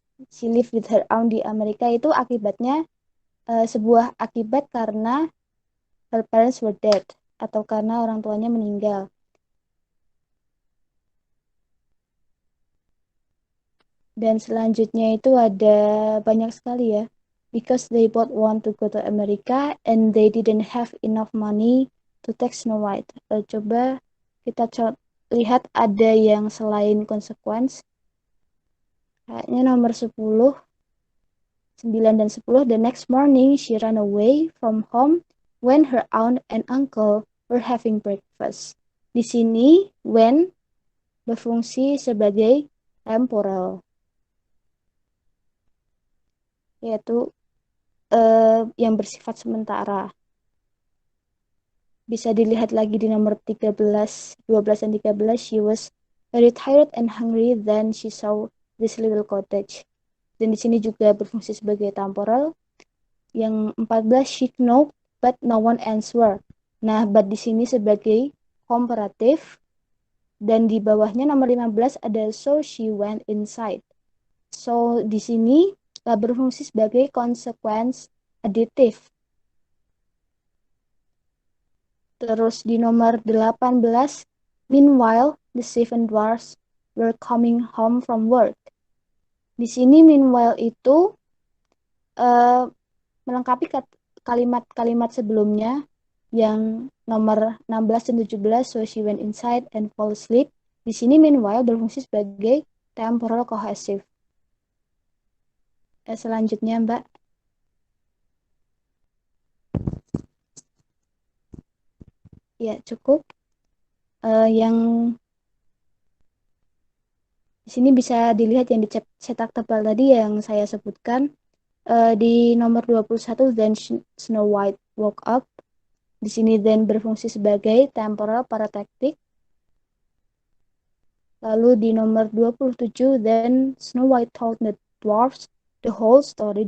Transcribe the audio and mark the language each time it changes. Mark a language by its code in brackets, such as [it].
[en] She lived with her aunt [id] di Amerika itu akibatnya sebuah akibat karena [en] her parents were dead [id] atau karena orang tuanya meninggal. Dan selanjutnya itu ada banyak sekali ya. [en] Because they both want to go to America and they didn't have enough money to take Snow White. [id] Coba kita lihat ada yang selain consequence. Kayaknya nomor 10, 9 dan 10. [en] The next morning she ran away from home when her aunt and uncle were having breakfast. [id] Di sini when berfungsi sebagai temporal, yaitu yang bersifat sementara. Bisa dilihat lagi di nomor 13, 12 dan 13. [en] She was very tired and hungry then she saw this little cottage. [id] Dan di sini juga berfungsi sebagai temporal. [en] Yang 14, she knocked but no one answered. [id] Nah, but di sini sebagai komparatif. Dan di bawahnya nomor 15 ada [en] so she went inside. [id] So di sini berfungsi sebagai consequence additive. Terus di nomor 18, [en] meanwhile the seven dwarfs were coming home from work. [id] Di sini meanwhile itu melengkapi kalimat-kalimat sebelumnya yang nomor 16 dan 17, [en] so she went inside and fall asleep. [id] Di sini meanwhile berfungsi sebagai temporal cohesive. Selanjutnya, Mbak. Ya, cukup. Yang di sini bisa dilihat yang dicetak tebal tadi yang saya sebutkan. Di nomor 21, [en] then Snow White woke up. [id] Di sini then berfungsi sebagai temporal paratectic. Lalu di nomor 27, [en] then Snow White told the dwarfs the whole story.